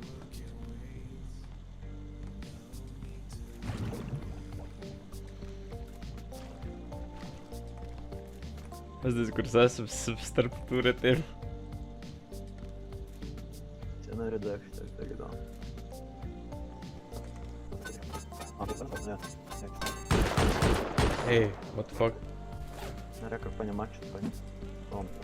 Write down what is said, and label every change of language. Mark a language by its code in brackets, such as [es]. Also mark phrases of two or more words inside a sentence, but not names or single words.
[lv] Es nezinu, kur es esmu starp turētiem. Es jau neredzēju, ka tagad tā. Jā. [en] Hey, what the fuck? [lv] Nē, kā paņem maču, paņem. Tom.